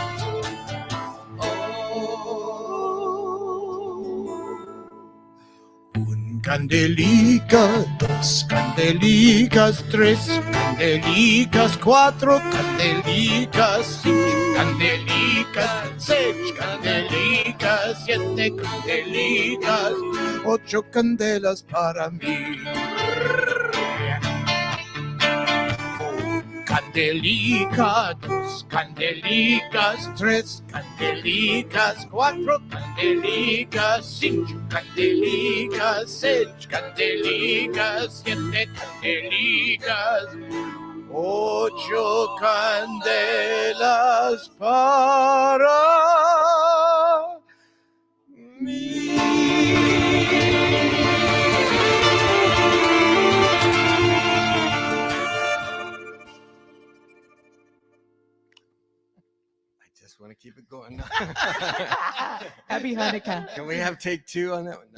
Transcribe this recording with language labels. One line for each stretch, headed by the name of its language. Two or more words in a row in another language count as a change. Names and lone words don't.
Spanish: Un candelica, dos candelicas, tres candelicas, cuatro candelicas, cinco candelicas, seis candelicas, siete candelicas, 8 candelas para mí. Candelica, dos candelicas, tres candelicas, cuatro candelicas, cinco candelicas, seis candelicas, siete candelicas, 8 candelas para mí.
English: I just want to keep it going. Happy Hanukkah. Can we have take 2 on that one?